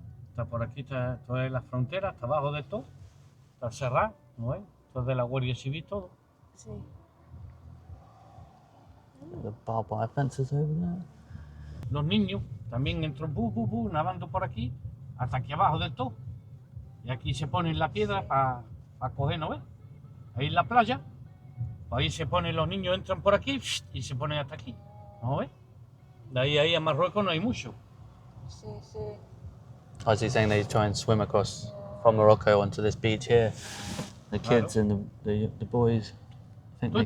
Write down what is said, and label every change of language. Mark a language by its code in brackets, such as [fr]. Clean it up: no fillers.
[es] Está por aquí, está toda la frontera, está abajo de todo. Está cerrado, ¿no ves? Esto es de la Guardia Civil, todo. Sí. [en] The barbed wire fences over there. [es] Los niños también entran nadando por aquí, hasta aquí abajo del todo. Y aquí se ponen la piedra para coger, ¿no ves? Ahí en la playa, ahí se ponen los niños, entran por aquí y se ponen hasta aquí, ¿no ves? De ahí a Marruecos no hay mucho. Sí, sí. [en] I was saying they try and swim across from Morocco onto this beach here. The kids and the boys think they